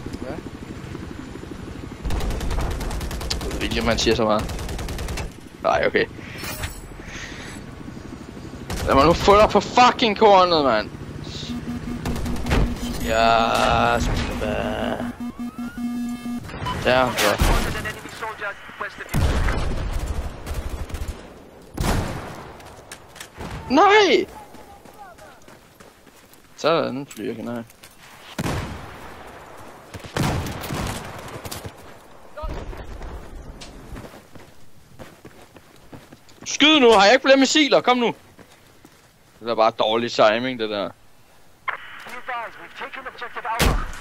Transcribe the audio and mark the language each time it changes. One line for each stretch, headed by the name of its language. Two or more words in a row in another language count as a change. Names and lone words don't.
Danish: William, han siger så meget. Nej, okay. Lad mig nu få dig på fucking kornet, mand. Ja, så skal det være. Der, ja.
English: Spotted an enemy soldier west of you.
Danish: Nej! Sådan flyver jeg, nej. Skyd nu, har jeg ikke flere missiler, kom nu! Det er bare dårlig timing, det der.
English: Be advised, we've taken objective Alpha.